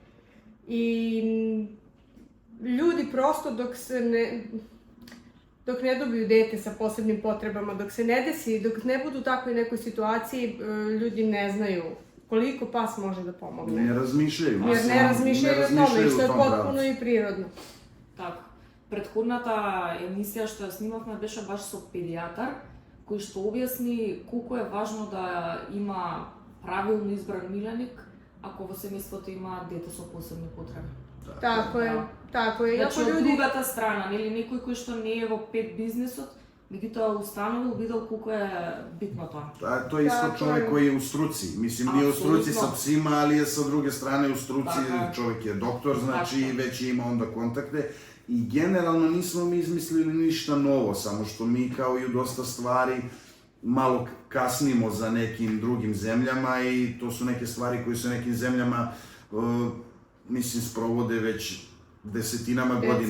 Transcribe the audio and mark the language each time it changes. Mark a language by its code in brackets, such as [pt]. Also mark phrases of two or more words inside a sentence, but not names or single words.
[sr] I ljudi prosto dok ne dobiju dete sa posebnim potrebama, dok se ne desi, dok ne budu u takvoj nekoj situaciji, ljudi ne znaju koliko pas može da pomogne. Ne razmišljaju. Jer ne razmišljaju o tome, što je potpuno i prirodno. [mk] Така. Предходната емисија што ја снимавме беше баш со педијатар, кој што објасни колку е важно да има правилно избран миленик ако во семејството има дете со посебни потреби. [sr] Tako je. [mk] Значи, од другата страна, нели, некој кој што не е во [en] pet business, [mk] меѓутоа установил, видел колку е битно тоа. [sr] To je isto čovjek koji je u struci. Mislim, nije u struci sa psima, ali je sa druge strane u struci, čovjek je doktor, znači već ima onda kontakte. I generalno nismo mi izmislili ništa novo, samo što mi kao i u dosta stvari malo kasnimo za nekim drugim zemljama i to su neke stvari koje su nekim zemljama mislim, sprovode već desetinama godina.